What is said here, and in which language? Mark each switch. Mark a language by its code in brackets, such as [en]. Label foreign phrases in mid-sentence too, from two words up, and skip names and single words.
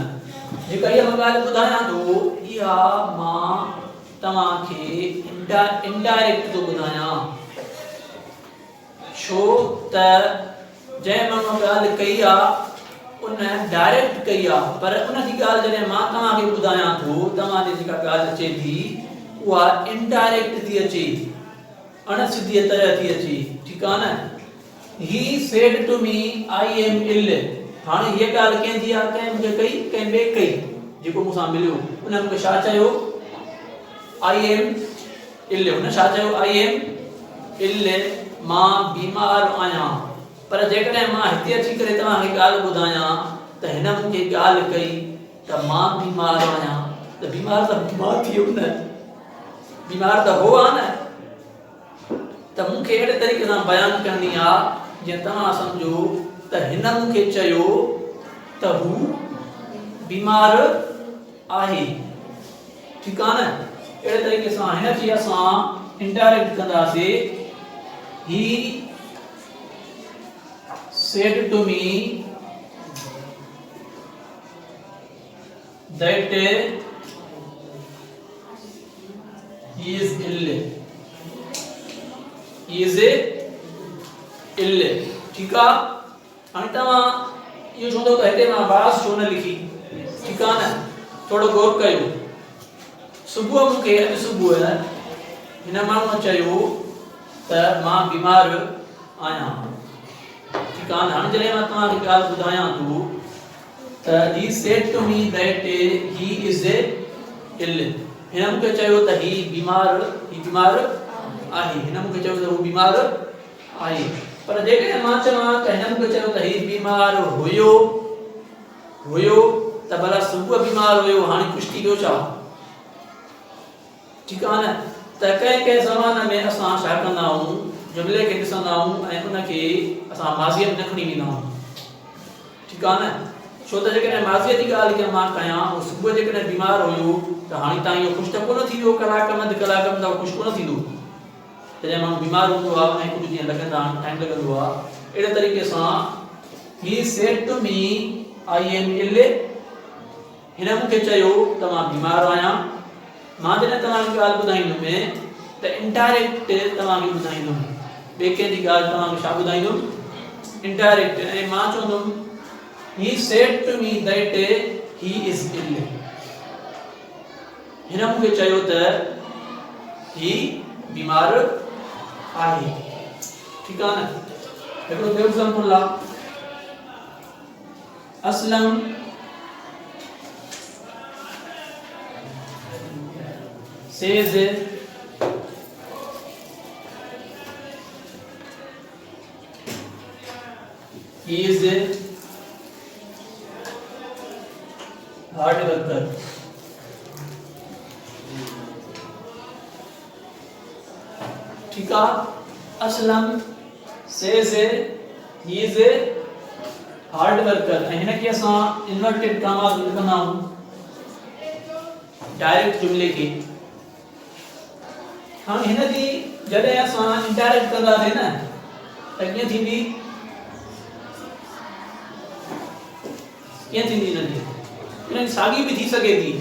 [sd] जेका इहा मां ॻाल्हि ॿुधायां थो इहा मां तव्हांखे इनडायरेक्ट थो ॿुधायां, छो त जंहिं माण्हू ॻाल्हि कई आहे उन डायरेक्ट कई आहे, पर उन जी ॻाल्हि जॾहिं मां तव्हांखे ॿुधायां थो तव्हांजी जेका ॻाल्हि अचे थी उहा इनडायरेक्ट थी अचे, अणसिधी तरह थी अचे, ठीकु आहे न। [en] he said to me I am ill, [sd] हाणे हीअ ॻाल्हि कंहिंजी आहे, कंहिं मूंखे कई, कंहिं ॿिए कई, जेको मूंसां मिलियो उन मूंखे छा चयो, [en] I am ill, [sd] हुन छा चयो, [en] I am ill, [sd] मां बीमार आहियां। पर जेकॾहिं मां हिते अची करे तव्हांखे ॻाल्हि ॿुधायां त हिन मूंखे ॻाल्हि कई त मां बीमार आहियां, त बीमार त बीमार थी वियो न, बीमार त हो आहे न, त मूंखे अहिड़े तरीक़े सां बयानु करणी आहे जीअं तव्हां सम्झो त हिन मूंखे चयो त हू बीमार आहे, ठीकु आहे न। अहिड़े तरीक़े सां हिन जी असां इनडायरेक्ट कंदासीं, ही [en] said to me that he is ill, he is ill, [hi] ठीक है। [sd] हाणे तव्हां इहो चवंदो त हिते मां आवाज़ छो न लिखी, ठीकु आहे न, थोरो गौर कयो। सुबुह मूंखे अॼु सुबुह हिन माण्हूअ चयो त मां बीमार आहियां, ठीकु आहे न। हाणे जॾहिं मां तव्हांखे ॻाल्हि ॿुधायां थो त [en] he said to me that he is ill, [sd] हिन मूंखे चयो त ही बीमार आहे, हिन मूंखे चयो त हू बीमार आहे, पर जेकॾहिं मां चवां त हिन मूंखे चयो त ही बीमार हुयो त भला सुबुह बीमार हुयो, हाणे कुझु थी वियो छा, ठीकु आहे न। त कंहिं कंहिं ज़माने में असां छा कंदा आहियूं, जुमिले खे ॾिसंदा आहियूं ऐं उनखे असां माज़ीअ में न खणी वेंदा आहियूं, ठीकु आहे न। छो त जेकॾहिं माज़ीअ जी ॻाल्हि खे मां कयां, उहो सुबुह जेकॾहिं बीमार हुयो त हाणे ताईं इहो ख़ुशि त कोन थी वियो, कलाक में अधु कलाक में त ख़ुशि कोन थींदो, जॾहिं माण्हू बीमार हूंदो आहे ऐं कुझु ॾींहं लॻंदा आहिनि, टाइम लॻंदो आहे। अहिड़े तरीक़े सां [en] he said to me I am ill, [sd] हिन मूंखे चयो त मां बीमार आहियां। मां जॾहिं तव्हांखे ॻाल्हि ॿुधाईंदुमि त इनडायरेक्ट तव्हांखे ॿुधाईंदुमि, ॿिए कंहिंजी ॻाल्हि तव्हांखे छा ॿुधाईंदुमि, इनडायरेक्ट। ऐं मां चवंदुमि [en] he said to me that he is ill, [sd] हिन मूंखे चयो त ही बीमार आहे, ठीकु आहे न। हिकिड़ो ॿियो एग्जांपल आहे, [en] असलम says he is hard worker, [hi] ठीक है। [en] असलम says he is a hard worker, [sd] हिन खे असां [en] inverted comma [sd] लिखंदा आहियूं डायरेक्ट जुमिले खे। हाणे हिन जी जॾहिं असां इनडायरेक्ट कंदासीं न त कीअं थींदी, कीअं थींदी हिन जी साॻी बि थी सघे थी।